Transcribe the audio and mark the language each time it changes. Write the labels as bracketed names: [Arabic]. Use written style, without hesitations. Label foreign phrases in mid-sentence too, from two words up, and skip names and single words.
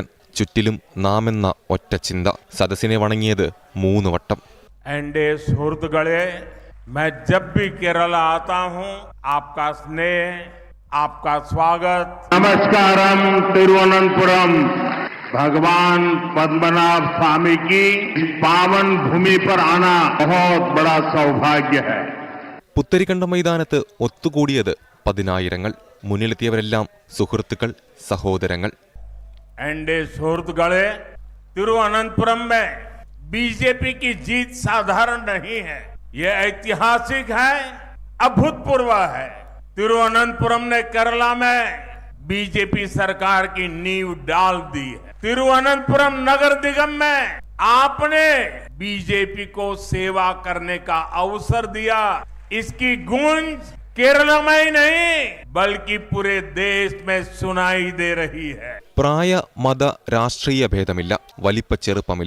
[Malayalam] ചുറ്റിലും നാമെന്ന ഒറ്റ ചിന്ത. സദസ്സിനെ വണങ്ങിയത് 3 വട്ടം. എന്റെ സുഹൃത്തുക്കളെ, [Hindi] मैं जब भी केरला आता हूं, आपका स्नेह, आपका स्वागत. नमस्कारम तिरुवनंतपुरम. भगवान पद्मनाभ स्वामी की पावन भूमि पर आना बहुत बड़ा सौभाग्य है. [Malayalam] പുത്തരിക്കണ്ട മൈതാനത്ത് ഒത്തുകൂടിയത് 10,000. മുന്നിലെത്തിയവരെല്ലാം സുഹൃത്തുക്കൾ, സഹോദരങ്ങൾ. [Hindi] एनडीए सुहृतुक्കളെ, तिरुवनंतपुरम में बीजेपी की जीत साधारण नहीं है, ये ऐतिहासिक है, अभूतपूर्व है. तिरुवनंतपुरम ने केरला में बीजेपी सरकार की नींव डाल दी है. तिरुवनंतपुरम नगर निगम में आपने बीजेपी को सेवा करने का अवसर दिया. इसकी गूंज केरल में ही नहीं बल्कि पूरे देश में सुनाई दे रही है. [Malayalam] പ്രായ, മത, രാഷ്ട്രീയ ഭേദമില്ല, വലിപ്പ ചെറുപ്പമില്ല.